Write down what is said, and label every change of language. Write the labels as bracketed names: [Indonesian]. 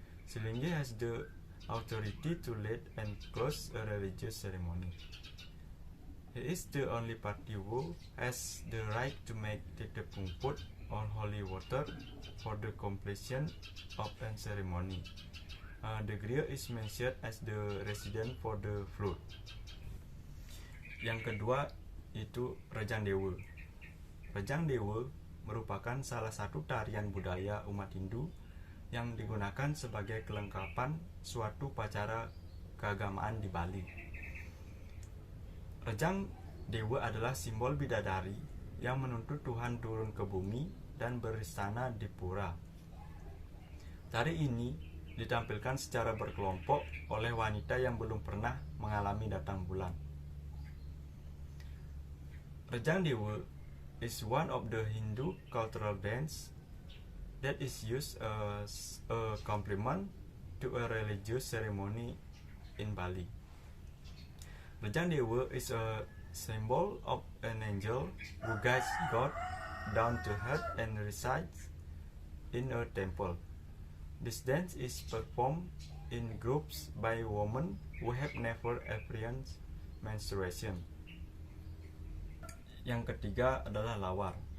[English] Sulingge has the authority to lead and close a religious ceremony. He is the only party who has the right to make titah pumuput or holy water for the completion of a ceremony. The griya is mentioned as the resident for the float. [Indonesian] Yang kedua itu Rejang Dewa. Rejang Dewa merupakan salah satu tarian budaya umat Hindu yang digunakan sebagai kelengkapan suatu upacara keagamaan di Bali. Rejang Dewa adalah simbol bidadari yang menuntut Tuhan turun ke bumi dan beristana di pura. Tari ini ditampilkan secara berkelompok oleh wanita yang belum pernah mengalami datang bulan. [English] Rejang Dewa is one of the Hindu cultural dance that is used as a complement to a religious ceremony in Bali. Rejang Dewa is a symbol of an angel who guides God down to earth and resides in a temple. This dance is performed in groups by women who have never experienced menstruation. [Indonesian] Yang ketiga adalah lawar.